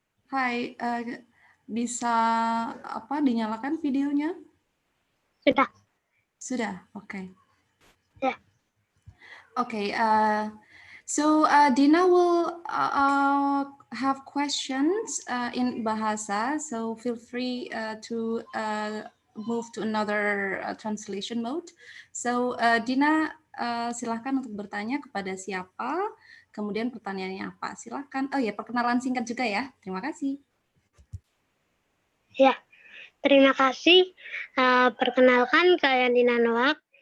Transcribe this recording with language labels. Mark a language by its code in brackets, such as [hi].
[id] Hai, bisa dinyalakan videonya? Sudah. Sudah, oke. Okay. [en] Yeah. Okay, so Dina will have questions in Bahasa, so feel free to move to another translation mode. [id] So Dina, silahkan untuk bertanya kepada siapa, kemudian pertanyaannya apa. Silahkan. Oh ya, perkenalan singkat juga ya. Terima kasih. Ya, terima kasih. Perkenalkan, saya Dina Noak.